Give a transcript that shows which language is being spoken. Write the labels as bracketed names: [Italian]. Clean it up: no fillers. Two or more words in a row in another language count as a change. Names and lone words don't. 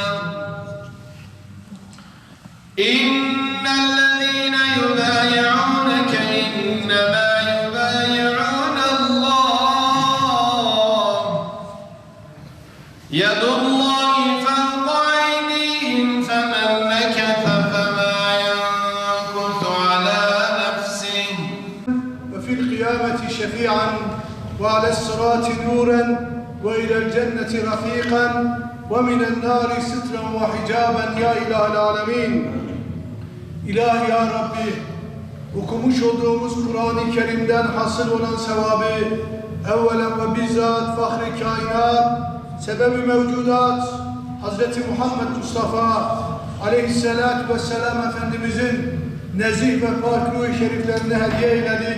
[Arabic] إن الذين يبايعونك إنما يبايعون الله يد الله فوق أيديهم فمن نكث فما ينكث على نفسه. وفي القيامة شفيعا وعلى الصراط نورا وإلى الجنة رفيقا ومن النار سترا وحجابا يا إله العالمين. [Turkish] İlahi ya Rabbi, okumuş olduğumuz Kur'an-ı Kerim'den hasıl olan sevabı evvelen ve bizzat fahri kainat, sebebi mevcudat Hazreti Muhammed Mustafa aleyhissalatu vesselam Efendimizin nezih ve pak ruh-i şeriflerine hediye eyledik.